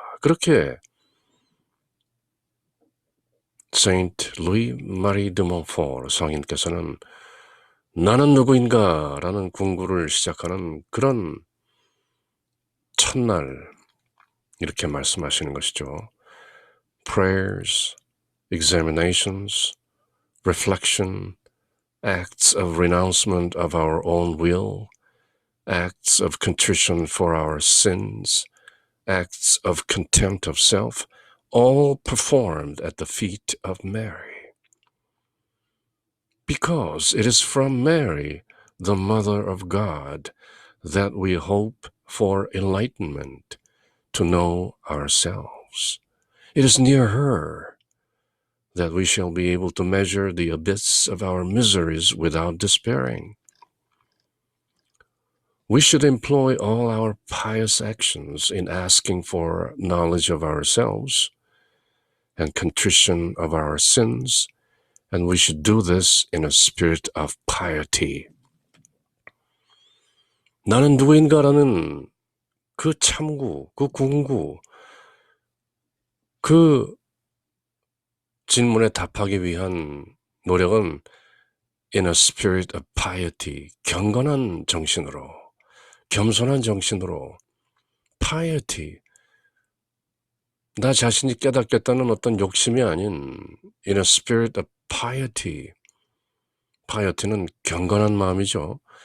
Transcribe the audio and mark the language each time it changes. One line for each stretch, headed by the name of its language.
Korean: 그렇게 세인트 루이 마리 드 몬포르 성인께서는 나는 누구인가 라는 궁구를 시작하는 그런 첫날 이렇게 말씀하시는 것이죠.
English: Prayers, examinations, reflection, acts of renouncement of our own will, acts of contrition for our sins, acts of contempt of self, all performed at the feet of Mary. Because it is from Mary, the Mother of God, that we hope for enlightenment to know ourselves. It is near her that we shall be able to measure the abyss of our miseries without despairing. We should employ all our pious actions in asking for knowledge of ourselves and contrition of our sins, and we should do this in a spirit of piety.
Korean: 나는 누구인가라는 그 참구, 그 궁구, 그 질문에 답하기 위한 노력은
English: in a spirit of piety,
Korean: 경건한 정신으로, 겸손한 정신으로,
English: piety,
Korean: 나 자신이 깨닫겠다는 어떤 욕심이 아닌 in a spirit of piety, piety는 경건한 마음이죠.